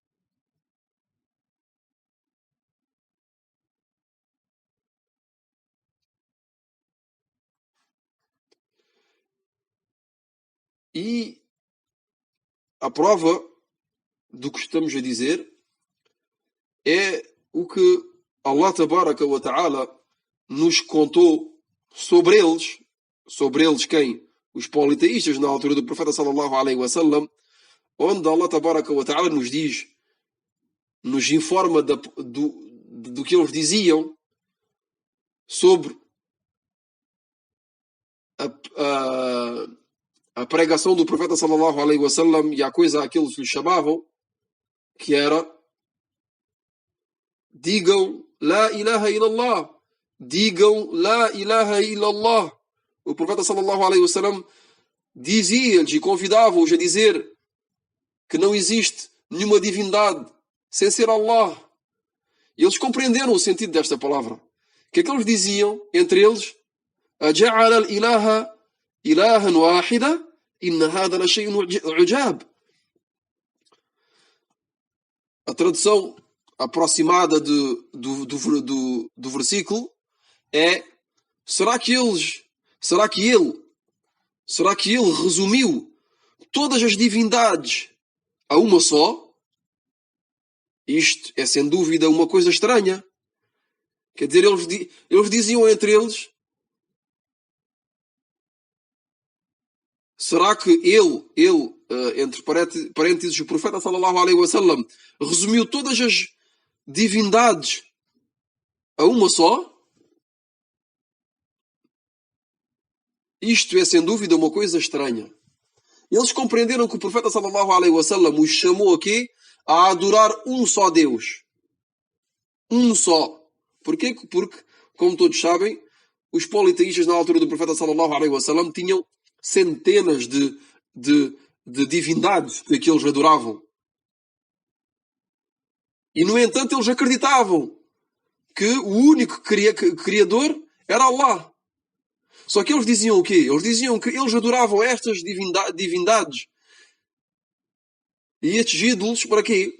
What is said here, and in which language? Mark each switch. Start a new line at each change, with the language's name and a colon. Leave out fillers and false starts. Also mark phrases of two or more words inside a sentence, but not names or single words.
Portuguese: E a prova do que estamos a dizer é o que
Arabic: الله تبارك وتعالى
Portuguese: nos contou sobre eles quem? Os politeístas na altura do profeta
Arabic: صلى الله عليه وسلم,
Portuguese: onde
Arabic: الله تبارك وتعالى
Portuguese: nos informa do que eles diziam sobre a pregação do profeta
Arabic: صلى الله عليه وسلم
Portuguese: e a coisa a que eles lhe chamavam, que era digam
Arabic: لا إله إلا الله,
Portuguese: digam
Arabic: لا إله إلا الله.
Portuguese: O profeta
Arabic: صلى الله عليه وسلم
Portuguese: dizia-lhes e convidava-os a dizer que não existe nenhuma divindade sem ser Allah. E eles compreenderam o sentido desta palavra. O que é que eles diziam entre eles?
Arabic: أجعل الآلهة إلها واحدا إن هذا لشيء عجاب.
Portuguese: A tradução aproximada do versículo é: será que ele resumiu todas as divindades a uma só? Isto é sem dúvida uma coisa estranha. Quer dizer, eles diziam entre eles: será que ele entre parênteses, o profeta
Arabic: صلى الله عليه وسلم,
Portuguese: resumiu todas as divindades a uma só? Isto é sem dúvida uma coisa estranha. Eles compreenderam que o profeta
Arabic: صلى الله عليه وسلم
Portuguese: os chamou aqui a adorar um só Deus. Um só. Porquê? Porque, como todos sabem, os politeístas na altura do profeta
Arabic: صلى الله عليه وسلم
Portuguese: tinham centenas de divindades que eles adoravam. E, no entanto, eles acreditavam que o único criador era Allah. Só que eles diziam o quê? Eles diziam que eles adoravam estas divindades e estes ídolos para quê?